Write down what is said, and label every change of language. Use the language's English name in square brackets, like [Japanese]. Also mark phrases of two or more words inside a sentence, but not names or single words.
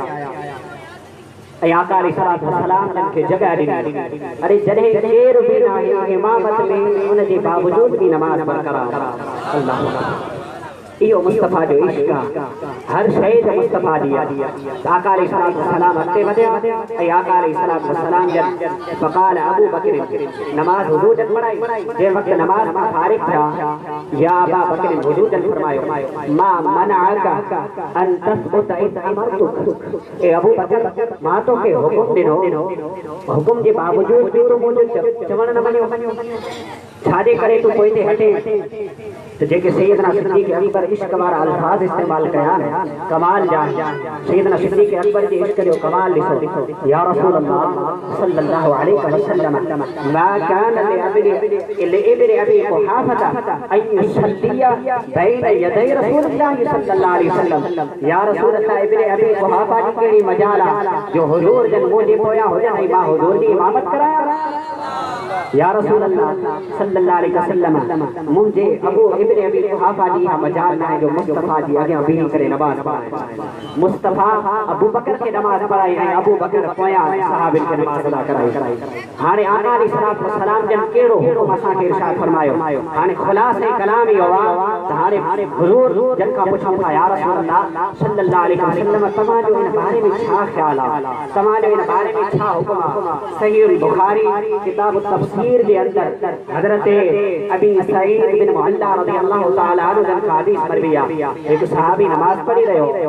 [Sindhi] आका [Arabic] عليه الصلاة والسلام [Sindhi] खे जॻह ॾिनी अरे जॾहिं केर बि न आहे इमामत में उन जे बावजूद बि नमाज़ बरक़रार अल्लाहु इहो मुस्तफ़ा जो इश्क़ आहे हर शइ जो मुस्तफ़ा जी आहे आका [Arabic] عليه الصلاة والسلام [Sindhi] अॻिते वधिया ऐं आका [Arabic] عليه الصلاة والسلام [Sindhi] जन फ़क़ाल अबू बकर नमाज़ हुज़ूर जन पढ़ाई जे वक़्तु नमाज़ मां फारिग़ थिया [Arabic] يا أبا بكر [Sindhi] हुज़ूर जन फरमायो [Arabic] ما منعك أن تثبت إذ أمرتك [Sindhi] ए अबू बकर मां तोखे हुकुम ॾिनो हुकुम जे बावजूद बि तूं मुंहिंजो चवण न मञियो छाजे करे तूं पोइ ते हटे तो जेके सैयदना सिद्दीक़ अकबर इश्क वारा अल्फाज इस्तेमाल कया कमाल जा सैयदना सिद्दीक़ अकबर जे इश्क जो कमाल ॾिसो [Arabic] يا رسول الله صلى الله عليه وسلم ما كان لابن أبي قحافة أن يصلي بين يدي رسول الله صلى الله عليه وسلم يا رسول الله [Sindhi] इब्न अबी कुहाफा जी कहिड़ी मजाल आहे जो हुजूर जन मुंहिंजे पोयां हुजनि ऐं मां हुजूर जी इमामत करायां [Arabic] يا رسول الله صلى الله عليه وسلم [Sindhi] मुंहिंजे अबू इब्न अबी कुहाफा जी मजाल न आहे जो मुस्तफ़ा जी अॻियां बीही करे नमाज़ पढ़ाए मुस्तफ़ा अबू बकर खे नमाज़ पढ़ाई ऐं अबू बकर पोयां सहाबिन खे नमाज़ अदा कराई हाणे आका [Arabic] عليه الصلاة والسلام [Sindhi] जन कहिड़ो हुकुम असांखे इरशाद फरमायो हाणे ख़ुलासे कलाम इहो आहे त हाणे हुज़ूर जन खां पुछूं था [Arabic] يا رسول الله صلى الله عليه وسلم [Sindhi] तव्हांजो इन बारे में छा ख़्याल आहे तव्हांजो इन बारे में छा हुकुम आहे सहीह बुखारी किताब तफसीर जे अंदर हज़रत अबी सईद बिन मुअल्ला [Arabic] رضي الله تعالى عنه [Sindhi] जन का हदीस मरवी आहे एक सहाबी नमाज पढ़ी रहियो